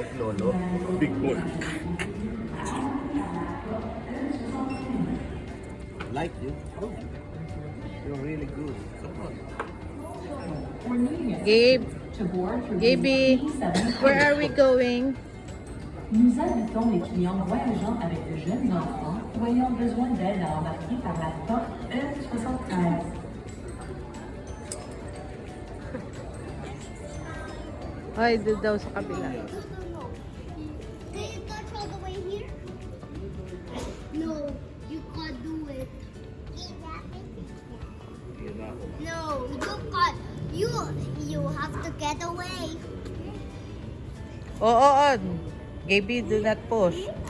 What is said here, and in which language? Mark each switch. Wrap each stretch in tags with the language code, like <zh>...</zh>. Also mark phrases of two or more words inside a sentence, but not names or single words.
<en>no? Big boy. Like you. Oh, you're really good. Come on. Gabe, Gaby, where are we going?</en> <fr>Nous invitons les clients voyageant avec de jeunes enfants ou ayant besoin d'aide à embarquer par la porte E73.</fr> <tl>Ay, doon daw sa kabila.</tl> <en>Can you touch all the way here? No, you can't do it. No, you can't. You have to get away. Oo, on. Gaby, do not push.</en>